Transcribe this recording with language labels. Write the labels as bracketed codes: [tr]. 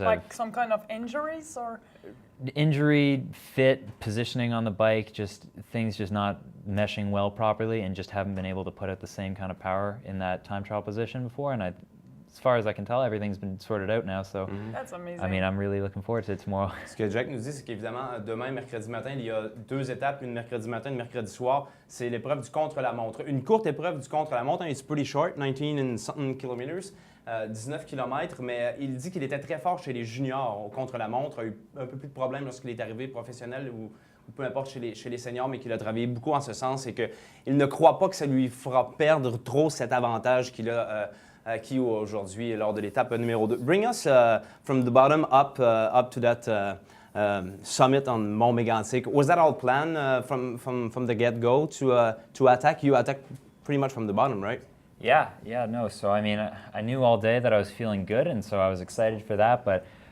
[en] Like some kind of injuries, or? Injury, fit, positioning on the bike, just things just not meshing well properly, and just haven't been able to put out the same kind of power in that time trial position before. And as far as I can tell, everything's been sorted out now. So That's amazing. I mean, I'm really looking forward to it tomorrow. [fr] Ce que Jack nous dit, c'est qu'évidemment, demain, mercredi matin, il y a 2 étapes, une mercredi matin, une mercredi soir. C'est l'épreuve du contre-la-montre. Une courte épreuve du contre-la-montre, [en] it's pretty short, 19 and something kilometers. [fr] 19 km, mais il dit qu'il était très fort chez les juniors au contre-la-montre, a eu un peu plus de problèmes lorsqu'il est arrivé professionnel ou peu importe chez les seniors, mais qu'il a travaillé beaucoup en ce sens et qu'il ne croit pas que ça lui fera perdre trop cet avantage qu'il a acquis aujourd'hui lors de l'étape numéro 2. [en] Bring us from the bottom up to that summit on Mont Mégantic. Was that all planned from the get-go to attack? You attack pretty much from the bottom, right? Yeah, no. So I mean, I knew all day that I was feeling good, and so I was excited for that. But